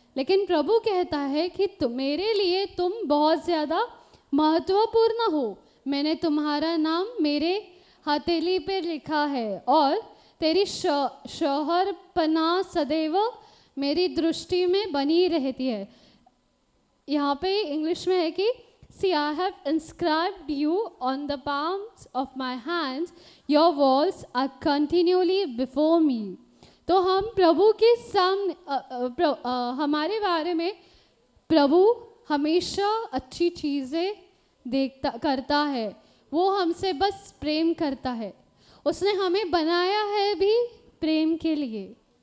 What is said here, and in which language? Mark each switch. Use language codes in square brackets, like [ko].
[hi] लेकिन प्रभु कहता है कि मेरे लिए तुम बहुत ज़्यादा महत्वपूर्ण हो। मैंने तुम्हारा नाम मेरे हथेली पे लिखा है और तेरी शोहरपना सदैव मेरी दृष्टि में बनी रहती है। यहाँ पे इंग्लिश में है कि [en] See, I have inscribed you on the palms of my hands. Your walls are continually before me. [hi] तो हम प्रभु के सामने हमारे बारे में प्रभु हमेशा अच्छी चीज़ें करता है। वो हमसे बस प्रेम करता है। उसने हमें बनाया है भी प्रेम के लिए।